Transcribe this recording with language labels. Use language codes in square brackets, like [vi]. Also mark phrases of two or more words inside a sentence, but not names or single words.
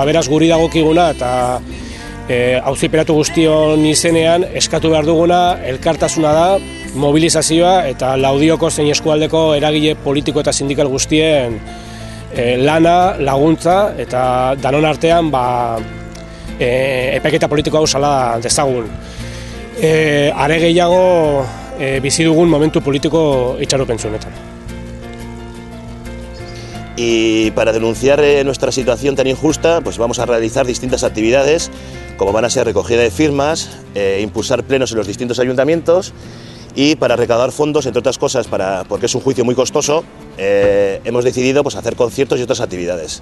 [eu] Beraz, guri dagokiguna eta auziperatu guztion izenean eskatu behar duguna elkartasuna da, mobilizazioa eta Laudioko zein eskualdeko eragile politiko eta sindikal guztien lana, laguntza eta danon artean epaiketa politiko hau sala dezagun. Are gehiago bizi dugun momentu politiko itxaropentsua honetan. [es] Y para denunciar nuestra situación tan injusta, pues vamos a realizar distintas actividades, como van a ser recogida de firmas, impulsar plenos en los distintos ayuntamientos, y para recaudar fondos, entre otras cosas, porque es un juicio muy costoso, hemos decidido pues, hacer conciertos y otras actividades.